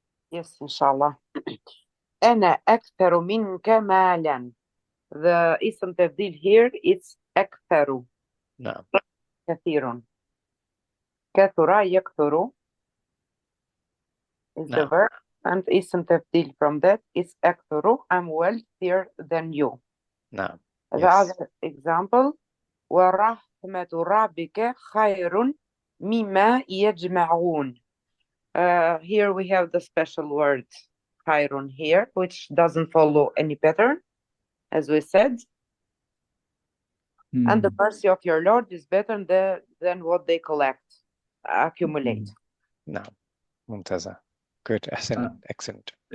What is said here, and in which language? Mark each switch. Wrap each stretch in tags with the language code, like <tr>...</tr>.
<en>Yes, inshallah.</en> <ar>أنا أكثر منك مالا.</ar> <en>The ism تبديل here it's أكثر.</en> <ar>نعم. كثير.</ar> <en>كثر يكثر is the verb, and ism تبديل from that is أكثر. I'm wealthier than you.</en> <ar>نعم.</ar> <en>The other example,</en> <ar>ورحمة ربك خير مما يجمعون.</ar> <en>Here we have the special word خير here, which doesn't follow any pattern, as we said. And the mercy of your Lord is better than what they accumulate. No, Mumtaza. Good, excellent.</en>